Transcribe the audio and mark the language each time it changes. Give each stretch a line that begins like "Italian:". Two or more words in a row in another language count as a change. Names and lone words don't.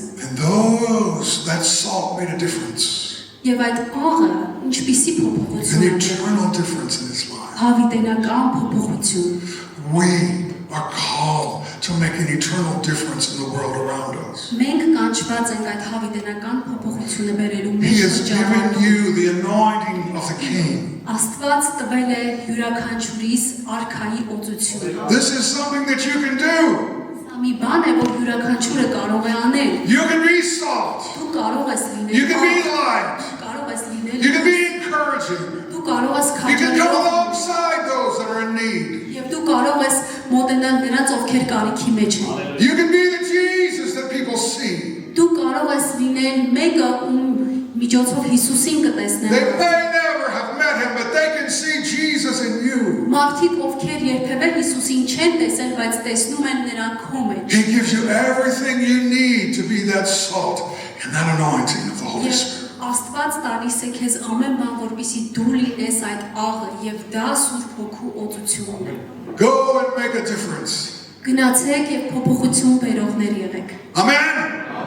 English: And that salt made a difference,
Armenian: Եվ այդ աղը ինչպիսի
English: an
Armenian: փոփոխություն է,
English: eternal difference in his life.
Armenian: հավիտենական փոփոխություն։
English: We are called to make an eternal difference in the world around us.
Armenian: Մենք կանչված ենք այդ հավիտենական փոփոխությունը բերելու
English: He
Armenian: մեր
English: has given
Armenian: շրջանում։
English: you the anointing of the King.
Armenian: Աստված տվել է յուրաքանչյուրիս արքայի օծություն։
English: This is something that you can do.
Armenian: Սա մի բան է, որ յուրաքանչյուրը կարող է անել։
English: You can be salt.
Armenian: Դու կարող ես
English: You
Armenian: լինել
English: can be
Armenian: աղ,
English: light.
Armenian: կարող ես լինել
English: You can be encouraging.
Armenian: դու կարող ես
English: You can come
Armenian: քաջալերել
English: alongside those that are in need.
Armenian: եւ դու կարող ես մոտենալ նրանց, ովքեր կարիքի մեջ են։
English: You can be the Jesus that people see.
Armenian: Դու կարող ես լինել մեկը, ում միջոցով Հիսուսին
English: They
Armenian: կտեսնեն։
English: may never have met him, but they can see Jesus in you.
Armenian: Մարդիկ, ովքեր երբևէ Հիսուսին չեն տեսել, բայց տեսնում են նրան քո մեջ։
English: He gives you everything you need to be that salt and that anointing of the Holy
Armenian: Եվ
English: Spirit.
Armenian: Աստված տալիս է քեզ ամեն բան, որպեսզի դու լինես այդ աղը եւ դա Սուրբ Հոգու օծությունն է։
English: Go and make a difference.
Armenian: Գնացեք եւ փոփոխություն բերողներ եղեք։
English: Amen.